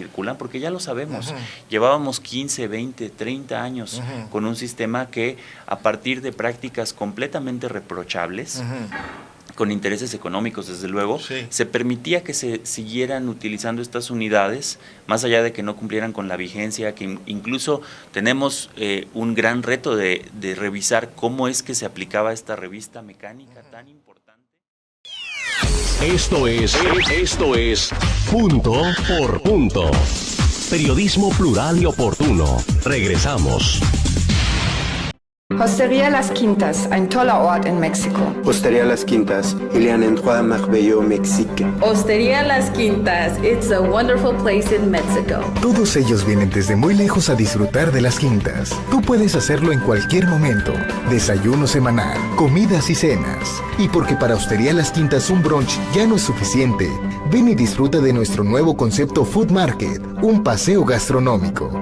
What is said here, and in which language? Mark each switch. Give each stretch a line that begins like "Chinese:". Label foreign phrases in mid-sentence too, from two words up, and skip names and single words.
Spanish: circulan, porque ya lo sabemos, llevábamos 15, 20, 30 años con un sistema que a partir de prácticas completamente reprochables, con intereses económicos desde luego, se permitía que se siguieran utilizando estas unidades, más allá de que no cumplieran con la vigencia, que incluso tenemos un gran reto de revisar cómo es que se aplicaba esta revista mecánica tan importante. Esto es Punto por Punto. Periodismo plural y oportuno. Regresamos. Hostería Las Quintas,
German: ein toller Ort in Mexiko.
Spanish: Hostería Las Quintas,
French: il y a un endroit merveilleux au Mexique.
Spanish: Hostería Las Quintas,
English: it's a wonderful place in Mexico.
Spanish: Todos ellos vienen desde muy lejos a disfrutar de Las Quintas. Tú puedes hacerlo en cualquier momento. Desayuno semanal, comidas y cenas. Y porque para Hostería Las Quintas un brunch ya no es suficiente, ven y disfruta de nuestro nuevo concepto
English: Food Market,
Spanish: un paseo gastronómico.